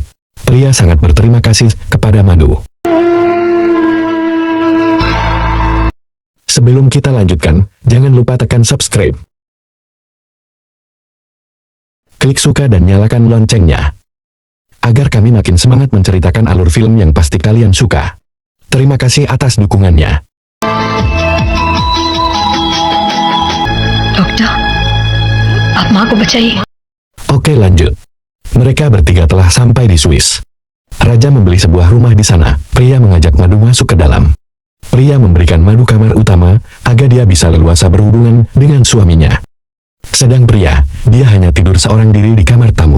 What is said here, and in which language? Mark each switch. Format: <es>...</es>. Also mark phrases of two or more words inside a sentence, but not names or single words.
<id>Pria sangat berterima kasih kepada Madu. Sebelum kita lanjutkan, jangan lupa tekan subscribe. Klik suka dan nyalakan loncengnya, agar kami makin semangat menceritakan alur film yang pasti kalian suka. Terima kasih atas dukungannya.</id> <hi>डॉक्टर, आप माँ को बचाइए।</hi> <id>Oke lanjut. Mereka bertiga telah sampai di Swiss. Raja membeli sebuah rumah di sana. Pria mengajak Madu masuk ke dalam. Pria memberikan Madu kamar utama, agar dia bisa leluasa berhubungan dengan suaminya. Sedang pria, dia hanya tidur seorang diri di kamar tamu.</id>